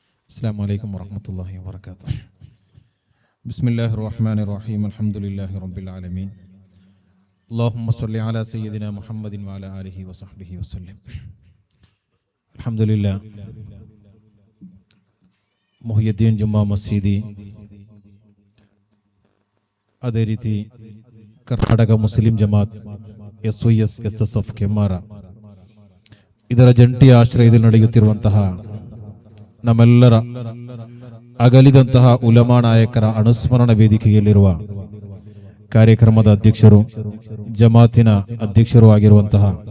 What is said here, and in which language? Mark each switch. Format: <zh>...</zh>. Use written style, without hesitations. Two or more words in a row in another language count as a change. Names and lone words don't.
<ar>السلام عليكم ورحمة الله وبركاته. بسم الله الرحمن الرحيم. الحمد لله رب العالمين. اللهم صل على سيدنا محمد وعلى آله وصحبه وسلم. الحمد لله.</ar> <kn>ಮುಹಿಯುದ್ದೀನ್ ಜುಮ್ಮಾ ಮಸೀದಿ, ಅದೇ ರೀತಿ ಕರ್ನಾಟಕ ಮುಸ್ಲಿಂ ಜಮಾತ್ SYS SSF ಕೆಮ್ಮಾರ ಇದರ ಜಂಟಿ ಆಶ್ರಯದಲ್ಲಿ ನಡೆಯುತ್ತಿರುವಂತಹ ನಮ್ಮೆಲ್ಲರ ಅಗಲಿದಂತಹ ಉಲಮಾ ನಾಯಕರ ಅನುಸ್ಮರಣ ವೇದಿಕೆಯಲ್ಲಿರುವ ಕಾರ್ಯಕ್ರಮದ ಅಧ್ಯಕ್ಷರು, ಜಮಾತಿನ ಅಧ್ಯಕ್ಷರು ಆಗಿರುವಂತಹ</kn>